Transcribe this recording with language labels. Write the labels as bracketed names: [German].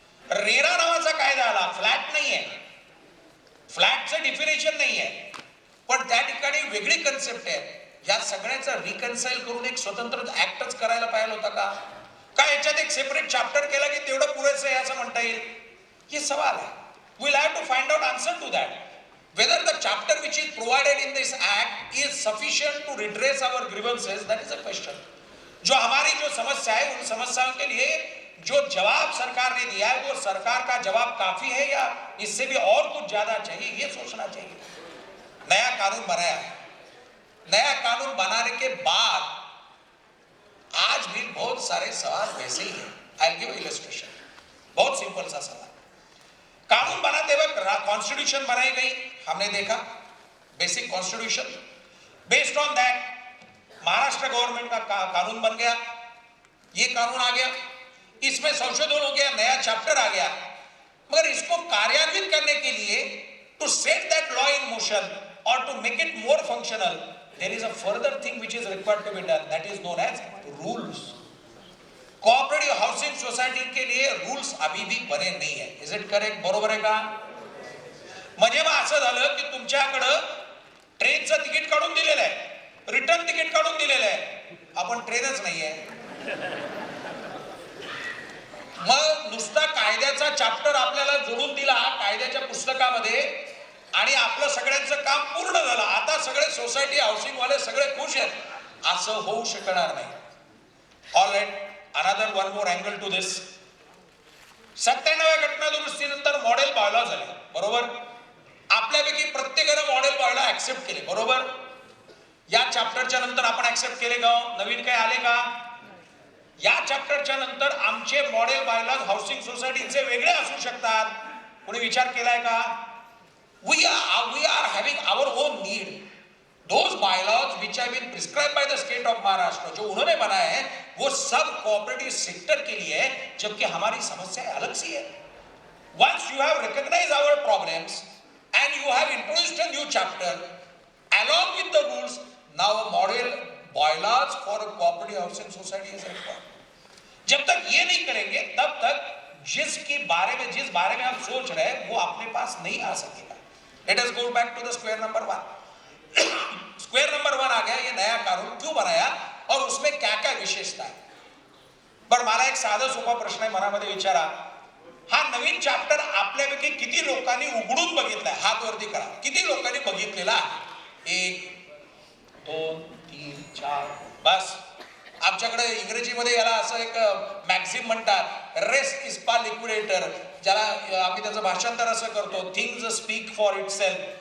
[Marathi] RERA नावाचा कायदा आला, फ्लॅट नाहीये, फ्लॅटचं डिफिनेशन नाहीये, पण त्या ठिकाणी वेगळी कन्सेप्ट आहे. या सगळ्याचं रिकन्साइल करून एक स्वतंत्र ऍक्टच करायला पाहिजे होता का? का याच्यात एक सेपरेट चॅप्टर केला की तेवढं पुरेसं आहे असं म्हणता येईल? हे सवाल आहे. [English] We will have to find out answer to that. Whether the chapter which is provided in this act is sufficient to redress our grievances, that is a question. [Hindi] जो हमारी जो समस्या है उन समस्याओं के लिए जो जवाब सरकार ने दिया है वो सरकार का जवाब काफी है या इससे भी और कुछ ज्यादा चाहिए, ये सोचना चाहिए. नया कानून बनाया. नया कानून बनाने के बाद आज भी बहुत सारे सवाल वैसे ही हैं. [English] I will give illustration. [Hindi] बहुत सिंपल सा सवाल. कानून बनाते वक्त कॉन्स्टिट्यूशन बनाई गई, हमने देखा basic constitution. [English] based on that [Hindi] Maharashtra government का कानून बन गया. ये कानून आ गया, इसमें संशोधन हो गया, नया चैप्टर आ गया. मगर इसको कार्यान्वित करने के लिए [English] To set that law in motion और to make it more functional, there is a further thing which is required to be done, that is known as rules. [Hindi] Cooperative housing society के लिए रूल्स अभी भी बने नहीं है. [English] Is it correct? [Marathi] बरोबर आहे का? म्हणजे मग असं झालं की तुमच्याकडं ट्रेनचं तिकीट काढून दिलेलं आहे, रिटर्न तिकीट काढून दिलेलं आहे, आपण ट्रेनच नाहीये. मग नुसता कायद्याचा चॅप्टर आपल्याला जोडून दिला कायद्याच्या पुस्तकामध्ये आणि आपलं सगळ्यांचं काम पूर्ण झालं. आता सगळे सोसायटी हाऊसिंग वाले सगळे खुश आहेत, असं होऊ शकणार नाही. [English] All right, another one more angle to this. [Marathi] 97व्या घटना दुरुस्तीनंतर मॉडेल बायलॉ झाले, बरोबर. आपल्यापैकी प्रत्येकानं मॉडेल बायलॉ ऍक्सेप्ट केले, बरोबर. या चॅप्टरच्या नंतर आपण ऍक्सेप्ट केले का? नवीन काही आले का? या चॅप्टरच्या नंतर आमचे मॉडेल बायलॉज हाऊसिंग सोसायटीचे वेगळे असू शकतात. कोणी विचार केलाय का? [English] We are having our own need. Those bylaws which have been prescribe by the state of Maharashtra, [Hindi] जो उन्होंने बनाया है वो सब कोऑपरेटिव सेक्टर के लिए है, जबकि हमारी समस्या अलग सी है. [English] Once you have recognized our problems and you have introduced a new chapter along with the rules, now a model bylaws for a cooperative housing society is required. [Hindi] जब तक ये नहीं करेंगे तब तक जिस बारे में हम सोच रहे हैं वो अपने पास नहीं आ सकेगा. [English] Let us go back to the square number 1. [Hindi] Square number 1 आ गया. ये नया कानून क्यों बनाया और उसमें क्या क्या विशेषता है? [Marathi] पर मला एक साधा सोपा प्रश्न आहे मनामध्ये विचारा. हा नवीन चॅप्टर आपल्यापैकी किती लोकांनी उघडून बघितलाय? हात वरती करा. किती लोकांनी बघितलेला आहे? 1 2 3 4. बस. आमच्याकडे इंग्रजीमध्ये याला असं एक मॅक्झिम म्हणतात, रेस्ट इज पा लिक्विडेटर, ज्याला आम्ही त्याचं भाषांतर असं करतो, [English] Things speak for itself.